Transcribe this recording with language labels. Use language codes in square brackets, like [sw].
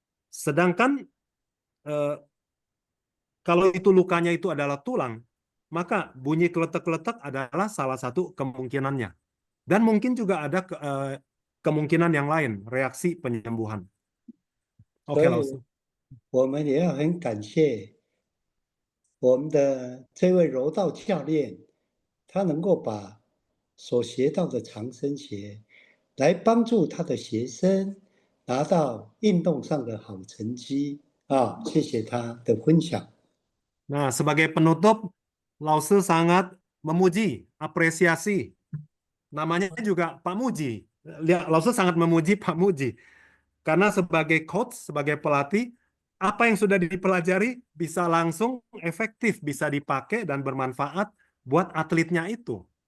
[id] Sedangkan kalau itu lukanya itu adalah tulang, maka bunyi keletek-keletek adalah salah satu kemungkinannya. Dan mungkin juga ada kemungkinan yang lain, reaksi penyembuhan. Oke, [zh] 所以老师。我们也要很感谢我们的这位柔道教练，他能够把所学到的长生鞋来帮助他的学生拿到运动上的好成绩啊！谢谢他的分享。 [id] Nah, sebagai penutup, Lause sangat memuji, apresiasi. Namanya juga Pak Muji. Lause sangat memuji Pak Muji. Karena sebagai coach, sebagai pelatih, apa yang sudah dipelajari bisa langsung efektif, bisa dipakai dan bermanfaat buat atletnya itu.